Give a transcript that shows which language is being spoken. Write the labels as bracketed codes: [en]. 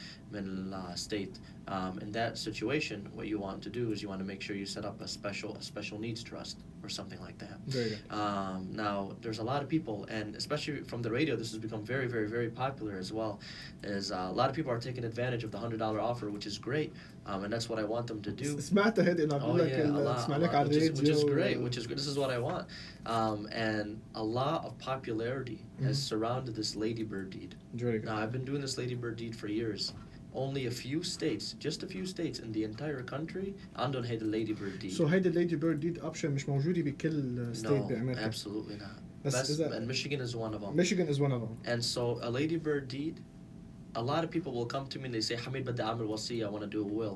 [ar] من [en] state. In that situation, what you want to do is you want to make sure you set up a special needs trust or something like that. Very good. Now, there's a lot of people, and especially from the radio, this has become very, very, very popular as well. Is a lot of people are taking advantage of the $100 offer, which is great, and that's what I want them to do. [ar] سمعت هيدي انه بقول لك اسمع لك على الراديو [en] which is great, which is good. This is what I want. And a lot of popularity has surrounded this ladybird deed. Very good. Now, I've been doing this ladybird deed for years. Only a few states, just a few states in the entire country [ar] عندهم هيدا [en] ladybird deed. [ar] So هيدي الليدي بيرد ديد اوبشن مش موجوده بكل ستيت [en] No, [ar] بامريكا. [en] absolutely not. [ar] بس [en] And Michigan is one of them. Michigan is one of them. And so a ladybird deed, a lot of people will come to me and they say حميد [ar] بدي أعمل وصية, [en] I want to do a will.